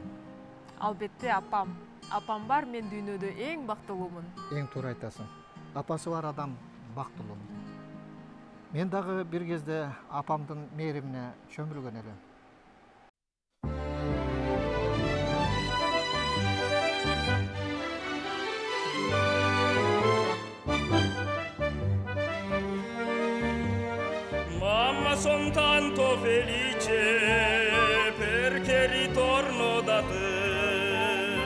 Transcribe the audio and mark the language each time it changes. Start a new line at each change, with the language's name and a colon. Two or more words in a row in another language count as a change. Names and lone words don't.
Kyrgyz: Албетте апам. Апам бар, мен дүйнөдө эң бактылуумун. Эң туура айтасың. Апасы бар адам бактылуу. Мен дагы бир кезде апамдын мээримине чөмүлгөн элем.
Italian: Mamma, son tanto felice perché ritorno da te.